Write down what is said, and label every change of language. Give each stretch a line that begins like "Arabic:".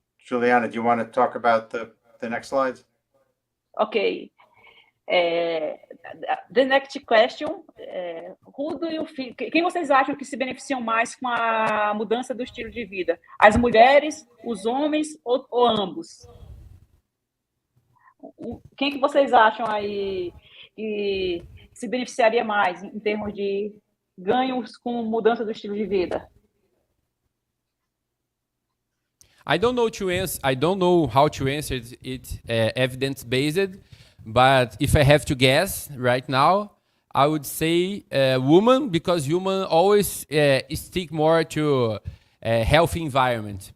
English: Juliana, do you want to talk about the next slides? Okay. The next question, who do you feel,
Portuguese: quem vocês acham que se beneficiam mais com a mudança do estilo de vida? As mulheres, os homens ou ambos? Quem que vocês acham aí que se beneficiaria mais em termos de ganhos com mudança do estilo de vida?
English: I don't know how to answer it evidence-based, but if I have to guess right now, I would say woman, because women always stick more to a healthy environment.